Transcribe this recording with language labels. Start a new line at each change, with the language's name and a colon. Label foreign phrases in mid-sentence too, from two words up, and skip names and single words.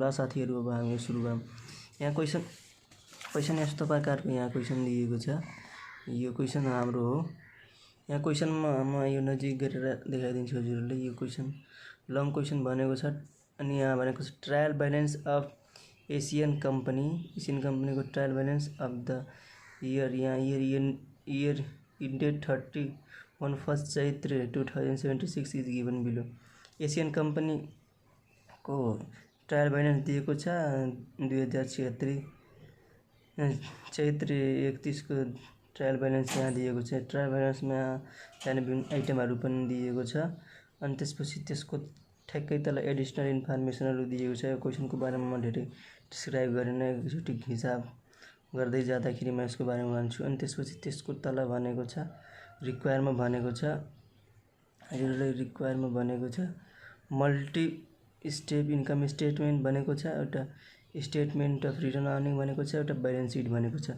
Nepali: ल साथीहरु, अब हामी सुरु गरौँ। यहाँ क्वेशन यस्तो प्रकारको यहाँ क्वेशन दिएको छ। यो क्वेशन हाम्रो हो। यहाँ क्वेशनमा म यो नजिक गरेर देखाइदिन्छु हजुरहरुलाई। यो क्वेशन
English: long question
Nepali: भनेको छ अनि यहाँ भनेको छ
English: trial balance of Asian company
Nepali: को
English: trial balance of the year. यहाँ year ended 31 चैत्र 2076 is given below। Asian company
Nepali: को
English: trial balance
Nepali: दिएको छ 2076 चैत्र 31 को
English: trial balance
Nepali: यहाँ दिएको छ।
English: trial balance
Nepali: में यहाँ विभिन्न आइटमहरु पनि दिएको छ अनि त्यसपछि त्यसको ठ्याक्कै तल
English: additional informations
Nepali: दिएको छ। यो क्वेशनको बारेमा म धेरै डिस्क्राइब गरेन, एकचोटि हिसाब गर्दै जाँदाखेरि म यसको बारेमा भन्छु। अनि त्यसपछि त्यसको तल भनेको छ रिक्वायरमा भनेको छ हजुरहरुलाई रिक्वायरमा भनेको छ
English: multi step income statement
Nepali: भनेको छ, एउटा
English: statement of return earning
Nepali: भनेको छ, एउटा
English: balance sheet
Nepali: भनेको छ।